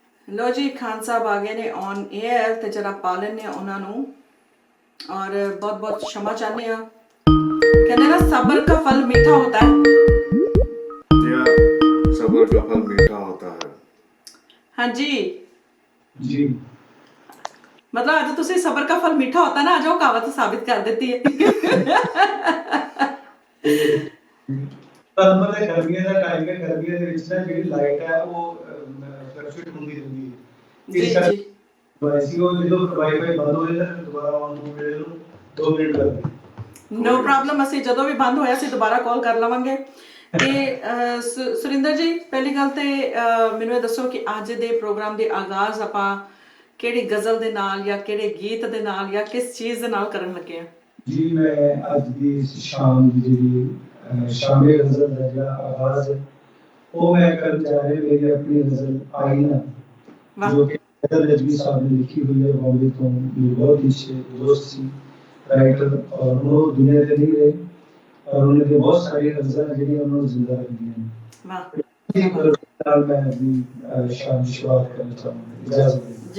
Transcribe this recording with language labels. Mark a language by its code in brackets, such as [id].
[pa] ਲੋ ਜੀ, ਖਾਨ ਸਾਹਿਬ ਆ ਗਏ ਨੇ ਔਨ 에ਅਰ ਤੇ ਜਰਾ ਪਾ ਲੈਣੇ ਆ ਉਹਨਾਂ ਨੂੰ ਔਰ ਬਹੁਤ ਬਹੁਤ क्षमा ਚਾਹਨੇ ਆ। ਕਹਿੰਦੇ ਨਾ ਸਬਰ [hi] का फल मीठा होता है। या सब्र का फल मीठा होता है। [pa] ਹਾਂਜੀ [hi] जी [pa] ਮਤਲਬ ਅੱਜ ਤੁਸੀਂ ਸਬਰ [hi] का फल मीठा होता है ना, [pa] ਅੱਜ ਉਹ ਕਹਾਵਤ ਸਾਬਿਤ ਕਰ ਦਿੱਤੀ ਹੈ। ਤੁਹਾਨੂੰ ਪਤਾ ਗਰਮੀਆਂ ਦਾ ਟਾਈਮ ਹੈ, ਗਰਮੀਆਂ ਦੇ ਵਿੱਚ ਨਾ ਜਿਹੜੀ ਲਾਈਟ ਹੈ ਉਹ ਫਲਕਚੁਏਟ ਹੁੰਦੀ ਰਹਿੰਦੀ ਹੈ। ਜੀ ਵਾਈਫਾਈ ਉਹ ਜਦੋਂ ਵਾਈਫਾਈ ਬੰਦ ਹੋ ਜਾਂਦਾ ਫਿਰ ਦੁਬਾਰਾ ਆਨ ਹੋਣ ਵੇਲੇ ਨੂੰ 2 ਮਿੰਟ ਲੱਗਦੇ। ਨੋ ਪ੍ਰੋਬਲਮ, ਅਸੀਂ ਜਦੋਂ ਵੀ ਬੰਦ ਹੋਇਆ ਸੀ ਦੁਬਾਰਾ ਕਾਲ ਕਰ ਲਵਾਂਗੇ। ਤੇ ਸੁਰਿੰਦਰ ਜੀ, ਪਹਿਲੀ ਗੱਲ ਤੇ ਮੈਨੂੰ ਇਹ ਦੱਸੋ ਕਿ ਅੱਜ ਦੇ ਪ੍ਰੋਗਰਾਮ ਦੇ ਆਗਾਜ਼ ਆਪਾਂ ਕਿਹੜੀ ਗਜ਼ਲ ਦੇ ਨਾਲ ਜਾਂ ਕਿਹੜੇ ਗੀਤ ਦੇ ਨਾਲ ਜਾਂ ਕਿਸ ਚੀਜ਼ ਦੇ ਨਾਲ ਕਰਨ ਲੱਗੇ ਆ? ਜੀ ਮੈਂ ਅੱਜ ਦੀ ਇਸ ਸ਼ਾਮ ਦੀ ਜਿਹੜੀ ਸ਼ਾਮੇ ਗਜ਼ਲ ਦਾ ਜਿਹੜਾ ਆਵਾਜ਼ ਹੈ ਉਹ ਮੈਂ ਕਰਨ ਜਾ ਰਿਹਾ। ਮੇਰੀ ਆਪਣੀ ਗਜ਼ਲ ਆਈਨਾ ਵਾਹ। [hi] ਜੋ ਕਿ हैदर नजमी साहब ने लिखी हुई है। बॉम्बे तो मेरे बहुत ही अच्छे दोस्त सी राइटर और वो दुनिया के नहीं रहे और उन्होंने बहुत सारी गज़लें जिन्हें उन्होंने जिंदा रख दी हैं। वाह इसी पर मैं अपनी शाम की शुरुआत करना चाहूँगा, इजाज़त दीजिए।